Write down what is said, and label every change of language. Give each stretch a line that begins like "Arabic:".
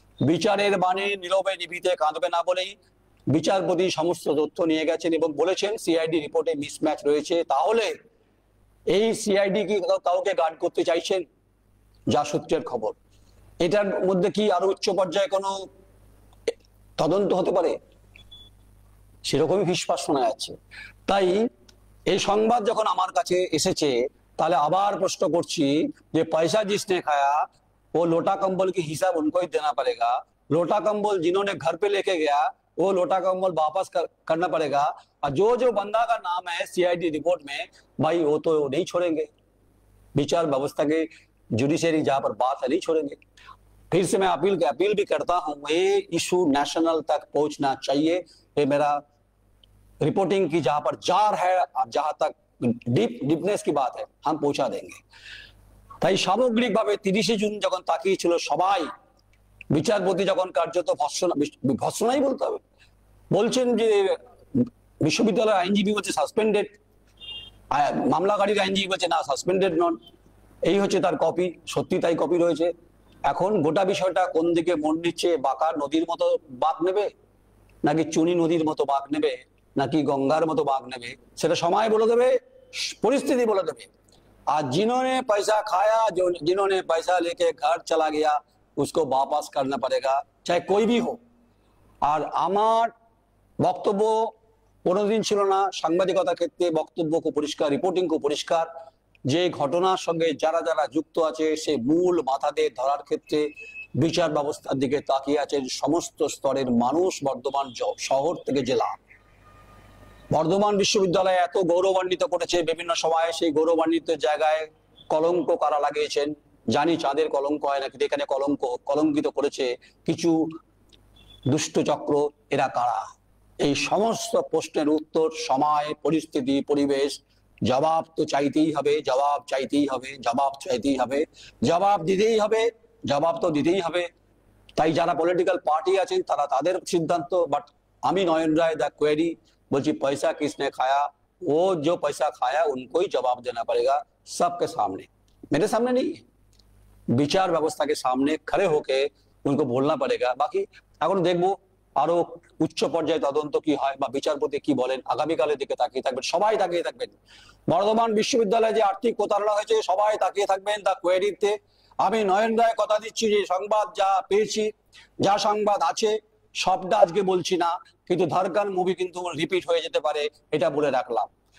Bangla: বিচারের বাণী নীরবে নিভিতে কাঁদবে না বলেই বিচারপতি সমস্ত তথ্য নিয়ে গেছেন এবং বলেছেন সিআইডি রিপোর্টে মিসম্যাচ রয়েছে। তাহলে এই সিআইডি কি কাউকে গার্ড করতে চাইছেন? যা সূত্রের খবর, এটার মধ্যে কি আরো উচ্চ পর্যায়ে কোনো তদন্ত হতে পারে? সেরকমই ফিসফাস শোনা যাচ্ছে।
Hindi: তাই এই সংবাদ যখন আমার কাছে এসেছে,
Bangla: তাহলে আবার প্রশ্ন করছি যে পয়সা
Hindi: जिसने खाया वो लोटा कंबल की हिसाब उनको ही देना पड़ेगा, लोटा कंबल जिन्होंने घर पे लेके गया वो लोटा कंबल वापस करना पड़ेगा, और जो जो बंदा का नाम है सीआईडी रिपोर्ट में, भाई वो तो नहीं छोड़ेंगे। विचार व्यवस्था के जुडिशरी जहां पर बात है नहीं छोड़ेंगे। फिर से मैं अपील भी करता हूं, ये इशू नेशनल तक पहुंचना चाहिए। ये मेरा रिपोर्टिंग की जहां पर जार है, जहां तक ডিপনেস কি বাত हम পৌঁছা দেंगे।
Bangla: তাই সামগ্রিকভাবে 30শে জুন যখন তাকিয়েছিল সবাই, বিচারপতি যখন কার্যত ভৎসনাই বলতে হবে, বলছেন যে বিশ্ববিদ্যালয়ের আইনজীবী বলছে সাসপেন্ডেড, মামলাকারীর আইনজীবী বলছে না সাসপেন্ডেড নন, এই হচ্ছে তার কপি, সত্যি তাই কপি রয়েছে। এখন গোটা বিষয়টা কোন দিকে মোড় নিচ্ছে, বাঁকা নদীর মতো বাঁক নেবে নাকি চুনি নদীর মতো বাঁক নেবে নাকি গঙ্গার মতো বাঁক নেবে, সেটা সময় বলে দেবে,
Hindi: परिस्थिति बोले देवे। आज जिन्होंने पैसा खाया, जो जिन्होंने पैसा लेके घर चला गया, उसको वापस करना पड़ेगा, चाहे कोई भी हो।
Bangla: আর আমার বক্তব্য কোনোদিন ছিল না সাংবাদিকতার ক্ষেত্রে, বক্তব্য খুব পরিষ্কার, রিপোর্টিং খুব পরিষ্কার, যে ঘটনার সঙ্গে যারা যারা যুক্ত আছে সে মূল মাথাদের ধরার ক্ষেত্রে বিচার ব্যবস্থার দিকে তাকিয়ে আছেন সমস্ত স্তরের মানুষ, বর্ধমান শহর থেকে জেলা। বর্ধমান বিশ্ববিদ্যালয় এত গৌরবান্বিত করেছে বিভিন্ন সময়, সেই গৌরবান্বিত জায়গায় কলঙ্ক কারা লাগিয়েছেন জানি, চাঁদের কলঙ্ক হয় না, কিন্তু এখানে কলঙ্কিত করেছে কিছু দুষ্ট চক্র। এরা কারা? এই সমস্ত প্রশ্নের উত্তর, সময়, পরিস্থিতি, পরিবেশ, জবাব তো চাইতেই হবে, জবাব চাইতেই হবে, জবাব চাইতেই হবে, জবাব দিতেই হবে, জবাব তো দিতেই হবে। তাই যারা পলিটিক্যাল পার্টি আছেন তারা তাদের সিদ্ধান্ত, বাট আমি নয়ন রায় দ্য কোয়েরি বলছি
Hindi: पैसा किसने खाया, वो जो पैसा खाया उनको ही जवाब देना पड़ेगा सबके सामने, मेरे सामने नहीं,
Bangla: বিচার ব্যবস্থাকে সামনে
Hindi: खड़े होके उनको बोलना पड़ेगा।
Bangla: बाकी এখন দেখবো আরো উচ্চ পর্যায়ে তদন্ত কি হয় বা বিচারপতি কি বলেন, আগামীকালের দিকে তাকিয়ে থাকবেন, সবাই তাকিয়ে থাকবেন। বর্ধমান বিশ্ববিদ্যালয়ে যে আর্থিক প্রতারণা হয়েছে সবাই তাকিয়ে থাকবেন দ্য কোয়েরিতে। আমি নয়ন রায় কথা দিচ্ছি যে সংবাদ যা পেয়েছি, যা সংবাদ আছে সবটা আজকে বলছি না, কিন্তু ধড়কন মুভি কিন্তু রিপিট হয়ে যেতে পারে, এটা বলে রাখলাম।